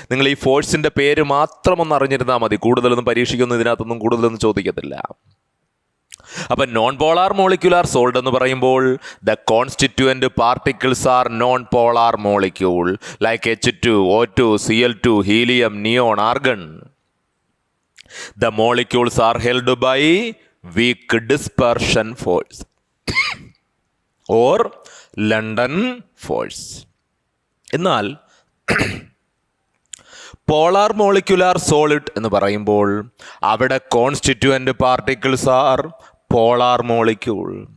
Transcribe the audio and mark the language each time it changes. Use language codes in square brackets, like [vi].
[ml] നിങ്ങൾ ഈ ഫോഴ്സിന്റെ പേര് മാത്രം ഒന്ന് അറിഞ്ഞിരുന്നാൽ മതി, കൂടുതലൊന്നും പരീക്ഷിക്കൊന്നും ഇതിനകത്തൊന്നും കൂടുതലൊന്നും ചോദിക്കത്തില്ല. അപ്പൊ [en] non polar molecular solid [ml] എന്ന് പറയുമ്പോൾ [en] The constituent particles are non polar molecule like H2, O2, Cl2, helium, neon, argon. The molecules are held by weak dispersion force or London force. [ml] എന്നാൽ [en] polar molecular solid [ml] എന്ന് പറയുമ്പോൾ അവിടെ [en] Constituent particles are polar molecule.